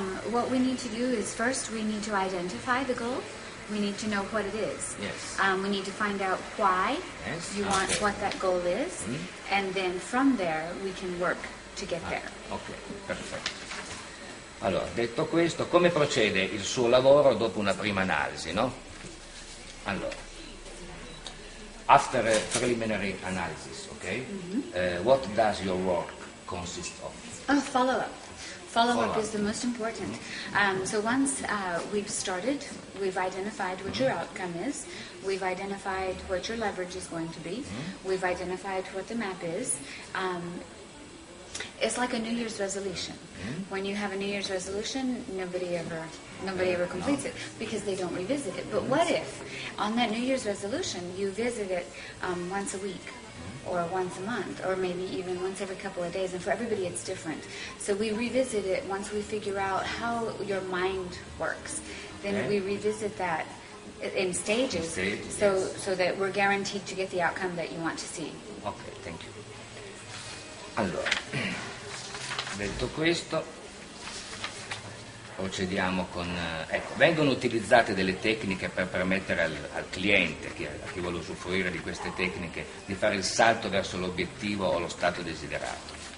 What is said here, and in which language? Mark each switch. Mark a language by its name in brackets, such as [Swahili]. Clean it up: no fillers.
[English] What we need to do is first we need to identify the goal. We need to know what it is. Yes. We need to find out why you want what that goal is, and then from there we can work to get there. [Italian] Ok, perfetto. Allora, detto questo, come procede il suo lavoro dopo una prima analisi, no? [English] Allora, after a preliminary analysis, okay? What does your work consist of? Follow-up. Follow-up is the most important. So once we've started, we've identified what your outcome is, we've identified what your leverage is going to be, we've identified what the map is. it's like a New Year's resolution. When you have a New Year's resolution, nobody ever completes it because they don't revisit it. But what if on that New Year's resolution you visit it once a week or once a month or maybe even once every couple of days, and for everybody it's different. So we revisit it once we figure out how your mind works. Then we revisit that in stages, so that we're guaranteed to get the outcome that you want to see. Ok, thank you. [Italian] Allora, detto questo, procediamo con... ecco, vengono utilizzate delle tecniche per permettere al cliente, a chi vuole usufruire di queste tecniche, di fare il salto verso l'obiettivo o lo stato desiderato.